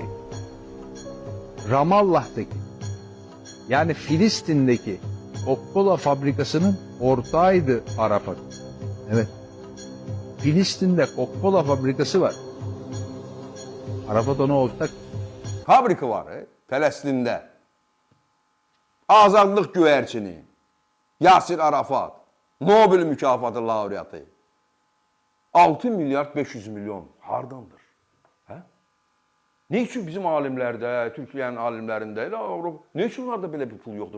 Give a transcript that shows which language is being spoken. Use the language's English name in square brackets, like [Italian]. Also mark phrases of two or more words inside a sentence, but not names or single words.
[Turkish] Ramallah'taki, yani Filistin'deki Coca-Cola fabrikasının ortağıydı Arafat. Evet. Filistin'de Coca-Cola fabrikası var. Arafat ona ortak. Fabrika var, [Azerbaijani] Fələstində. Azadlıq güvərçini. Yasir Arafat. Nobel mükafatı laureatı. 6 milyar 500 milyon. Hardandır? Ne üçün bizim alimlərdə, Türkiyənin alimlərində, ne üçün onlarda belə bir pul yoxdur?